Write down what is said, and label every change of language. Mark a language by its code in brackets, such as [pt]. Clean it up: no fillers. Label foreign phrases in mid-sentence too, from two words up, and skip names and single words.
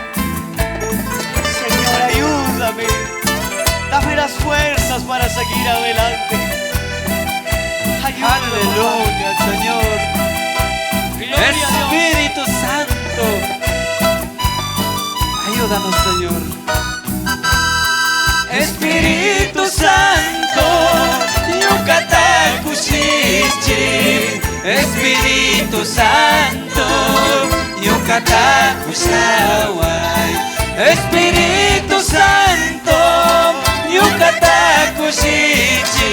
[es] Señor, ayúdame, dame las fuerzas para seguir adelante. Ayúdame, Aleluya, Señor. gloria a Dios. Espíritu Santo, ayúdanos, Señor. Espíritu Santo, Yucatacuchichi. Espíritu Santo, Yucatacuchaway. Espíritu Santo, Yucatacuchichi.